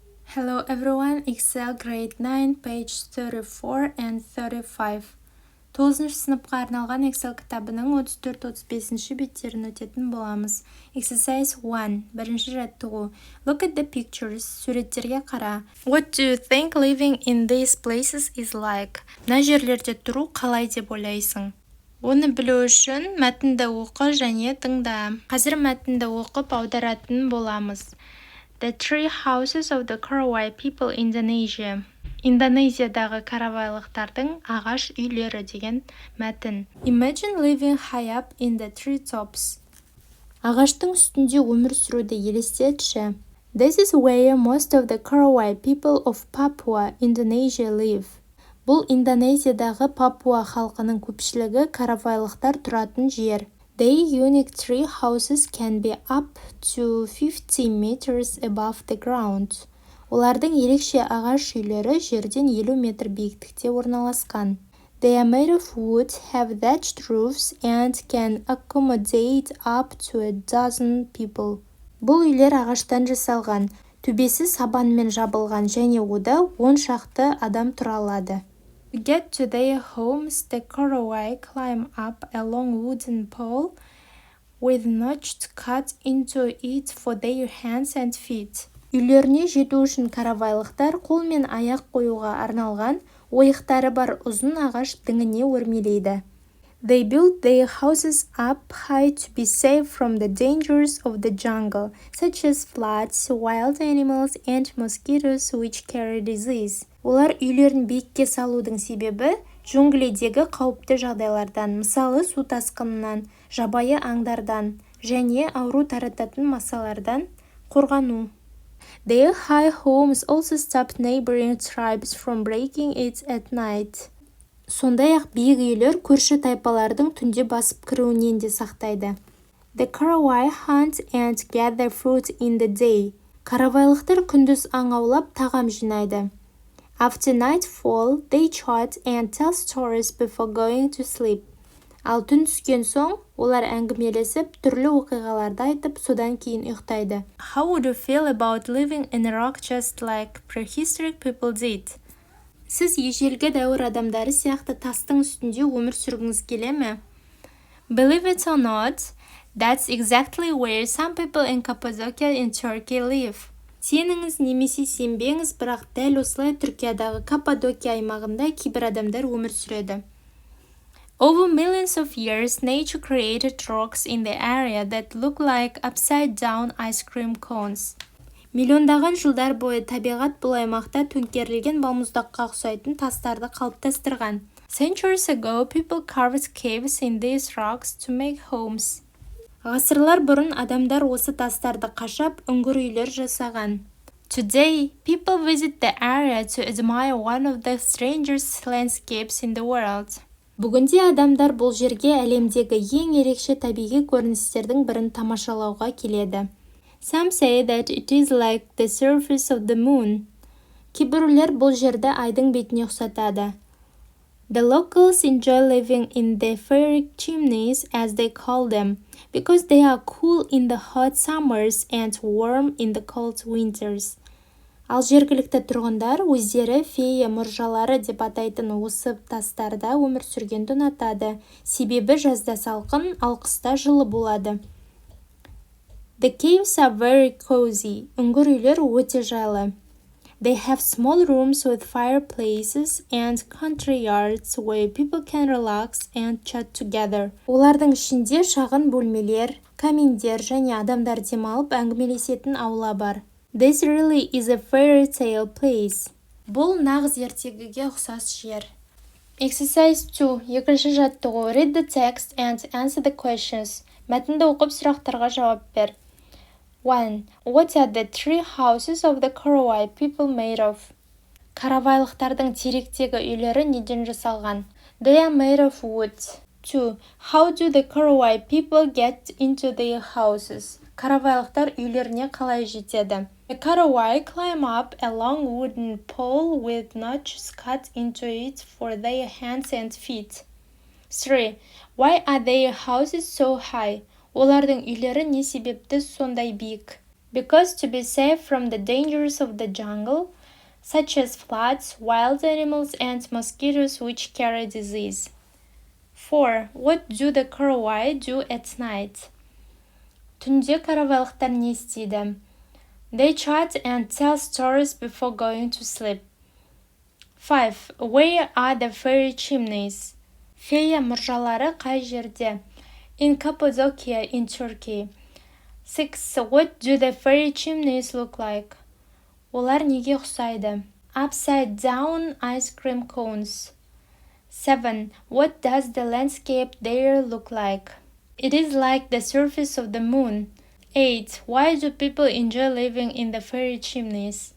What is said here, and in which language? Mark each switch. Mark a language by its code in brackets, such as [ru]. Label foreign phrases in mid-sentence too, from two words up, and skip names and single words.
[en] Hello everyone, Excel grade 9, page 34 and 35. [kk] 9-шы сыныпқа арналған Excel кітабының 34-35 беттерін өтетін боламыз. [en] Exercise 1. [kk] Бірінші жаттығу. [en] Look at the pictures. [kk] Суреттерге қара. [en] What do you think living in these places is like? [kk] Мына жерлерде тұру қалай деп ойлайсың? Оны білу үшін мәтінді оқы және тыңда. Қазір мәтінді оқып аударатын боламыз. [en] The three houses of the Karawai people in Indonesia. [kk] Индонезиядағы каравайлықтардың ағаш үйлері деген мәтін. [en] Imagine living high up in the treetops. [kk] Ағаштың үстінде өмір сүруді елестетші. [en] This is where most of the Karawai people of Papua, Indonesia live. [kk] Бұл Индонезиядағы Папуа халқының көпшілігі каравайлықтар тұратын жер. [en] Their unique tree houses can be up to 50 meters above the ground. [kk] Олардың ерекше ағаш үйлері жерден 50 метр биіктікте орналасқан. [en] They are made of wood, have thatched roofs, and can accommodate up to a dozen people. [kk] Бұл үйлер ағаштан жасалған, төбесі сабанмен жабылған және ода 10 шақты адам тұра алады. [en] To get to their homes, the Karawai climb up a long wooden pole with notches cut into it for their hands and feet. [kk] Үйлеріне жету үшін каравайлықтар қол мен аяқ қоюға арналған ойықтары бар ұзын ағаш діңіне өрмелейді. [en] They build their houses up high to be safe from the dangers of the jungle, such as floods, wild animals, and mosquitoes which carry disease. [kk] Олар үйлерін биікке салудың себебі джунглидегі қауіпті жағдайлардан, мысалы су тасқынынан, жабайы аңдардан және ауру тарататын масалардан қорғану. [en] Their high homes also stop neighboring tribes from breaking it at night. [kk] Сондай-ақ биік үйлер көрші тайпалардың түнде басып кіруінен де сақтайды. [en] The Karawai hunt and gather fruit in the day. [kk] Каравайлықтар күндіз аң аулап тағам жинайды. [en] After nightfall, they chat and tell stories before going to sleep. [kk] Ал түн түскен соң, олар әңгімелесіп, түрлі оқиғаларды айтып, содан кейін ұйықтайды. [en] How would you feel about living in a rock just like prehistoric people did? [kk] Сіз ежелгі дәуір адамдары сияқты тастың үстінде өмір сүргіңіз келе ме? [en] Believe it or not, that's exactly where some people in Cappadocia in Turkey live. [kk] Сеніңіз немесе сенбеңіз, бірақ дәл осылай Түркиядағы Каппадокия аймағында кейбір адамдар өмір сүреді. [en] Over millions of years, nature created rocks in the area that look like upside-down ice cream cones. [kk] Миллиондаған жылдар бойы табиғат бұл аймақта төңкерілген балмұздаққа ұқсайтын тастарды қалыптастырған. [en] Centuries ago, people carved caves in these rocks to make homes. [kk] Ғасырлар бұрын адамдар осы тастарды қашап, үңгір үйлер жасаған. [en] Today, people visit the area to admire one of the strangest landscapes in the world. [kk] Бүгінде адамдар бұл жерге әлемдегі ең ерекше табиғи көріністердің бірін тамашалауға келеді. [en] Some say that it is like the surface of the moon. [kk] Кейбіреулер бұл жерді айдың бетіне ұқсатады. [en] The locals enjoy living in the fairy chimneys, as they call them, because they are cool in the hot summers and warm in the cold winters. [kk] Ал жергілікті тұрғындар өздері фея мұржалары деп атайтын осы тастарда өмір сүргенді ұнатады, себебі жазда салқын, ал қыста жылы болады. [en] The caves are very cozy. [kk] Үңгір үйлер өте жайлы. [en] They have small rooms with fireplaces and country yards where people can relax and chat together. [kk] Олардың ішінде шағын бөлмелер, каминдер және адамдар демалып әңгімелесетін аула бар. [en] This really is a fairy tale place. [kk] Бұл нағыз ертегіге ұқсас жер. [en] Exercise 2. [kk] Екінші жаттығу. [en] Read the text and answer the questions. [kk] Мәтінді оқып сұрақтарға жауап бер. [en] 1. What are the three houses of the Karawai people made of? [kk] Каравайлықтардың теректегі үйлері неден жасалған? [en] They are made of wood. 2. How do the Karawai people get into their houses? [kk] Каравайлықтар үйлеріне қалай жетеді? [en] The Karawai climb up a long wooden pole with notches cut into it for their hands and feet. 3. Why are their houses so high? [kk] Олардың үйлері не себепті сондай биік? [en] Because to be safe from the dangers of the jungle, such as floods, wild animals, and mosquitoes which carry disease. 4. What do the karawai do at night? [kk] Түнде каравайлықтар не істейді? [en] They chat and tell stories before going to sleep. 5. Where are the fairy chimneys? [kk] Фея мұржалары қай жерде? [en] In Cappadocia in Turkey. 6. What do the fairy chimneys look like? [kk] Олар неге ұқсайды? [en] Upside down ice cream cones. 7. What does the landscape there look like? It is like the surface of the moon. 8. Why do people enjoy living in the fairy chimneys?